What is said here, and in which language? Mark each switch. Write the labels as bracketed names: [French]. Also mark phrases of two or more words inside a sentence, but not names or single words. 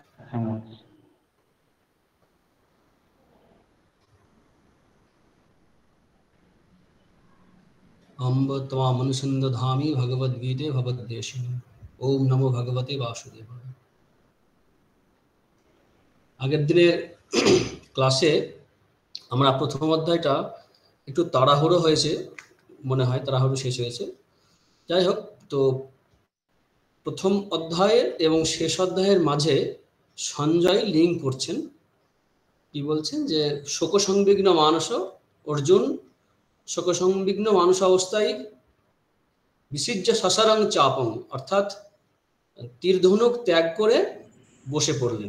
[Sanskrit] अम्ब त्वामनुसंदधामि भगवद्गीते भगवद्देशिनि। ओम नमो भगवते वासुदेवाय। [Bangla] আগের দিনের ক্লাসে আমরা প্রথম অধ্যায়টা একটু তাড়াহুড়ো হয়েছে, মনে হয় তাড়াহুড়ো শেষ হয়েছে। যাই হোক, তো প্রথম অধ্যায়ের এবং শেষ অধ্যায়ের মাঝে সঞ্জয় লিঙ্ক করছেন, কি বলছেন যে [Sanskrit] শোকসংবিগ্ন মানস [Bangla] অর্জুন শোকসংবিগ্ন মানুষ অবস্থায় [Sanskrit] বিসিজ্য সসারং চাপং, [Bangla] অর্থাৎ তীরধনুক ত্যাগ করে বসে পড়লেন।